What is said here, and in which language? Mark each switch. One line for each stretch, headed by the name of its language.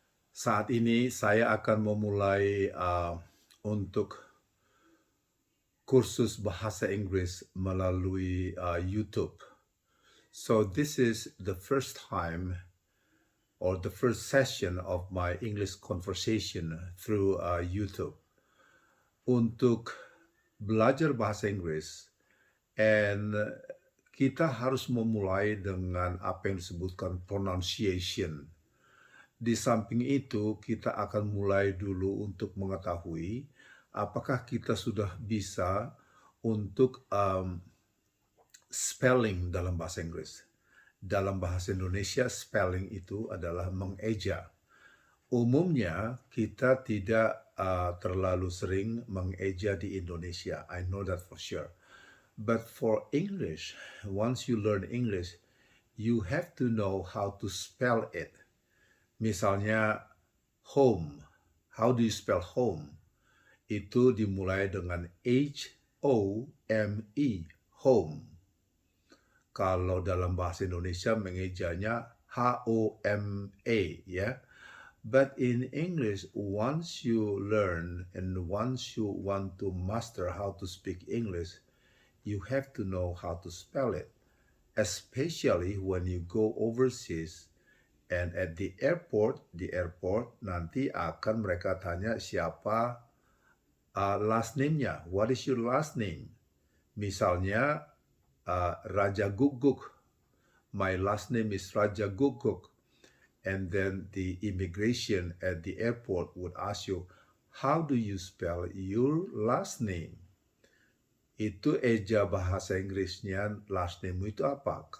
Indonesian: Saat ini saya akan memulai untuk kursus bahasa Inggris melalui YouTube.
English: So this is the first time or the first session of my English conversation through YouTube.
Indonesian: Untuk belajar bahasa Inggris,
English: and
Indonesian: kita harus memulai dengan apa yang disebutkan pronunciation. Di samping itu, kita akan mulai dulu untuk mengetahui apakah kita sudah bisa untuk spelling dalam bahasa Inggris. Dalam bahasa Indonesia, spelling itu adalah mengeja. Umumnya kita tidak terlalu sering mengeja di Indonesia.
English: I know that for sure. But for English, once you learn English, you have to know how to spell it.
Indonesian: Misalnya
English: home. How do you spell home?
Indonesian: Itu dimulai dengan H-O-M-E, home. Kalau dalam bahasa Indonesia mengejanya H-O-M-A, ya.
English: But in English, once you learn and once you want to master how to speak English, you have to know how to spell it. Especially when you go overseas. And at the airport
Indonesian: nanti akan mereka tanya siapa
English: last name-
Indonesian: nya.
English: What is your last name?
Indonesian: Misalnya
English: Raja Guguk. My last name is Raja Guguk. And then the immigration at the airport would ask you, how do you spell your last name?
Indonesian: Itu eja bahasa Inggrisnya last name itu apa?